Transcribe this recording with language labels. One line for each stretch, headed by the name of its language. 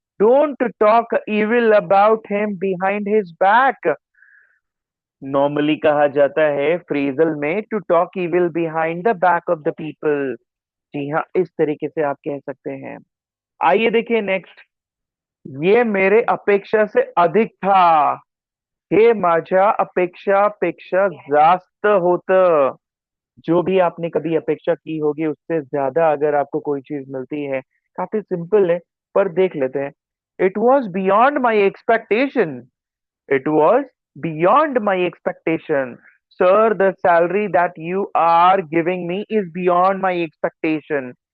English: Don't talk evil about him behind his back. Normally
Hindi: कहा जाता है
English: Phrasal में to talk evil behind the back of the people.
Hindi: जी हाँ, इस तरीके से आप कह सकते हैं। आइए देखिए नेक्स्ट। ये मेरे अपेक्षा से अधिक था।
Marathi: हे माझ्या अपेक्षा जास्त होत।
Hindi: जो भी आपने कभी अपेक्षा की होगी उससे ज्यादा अगर आपको कोई चीज मिलती है, काफी सिंपल है, पर देख लेते हैं।
English: It was beyond my expectation. It was beyond my expectation. Sir, the salary that you are giving me is beyond my expectation.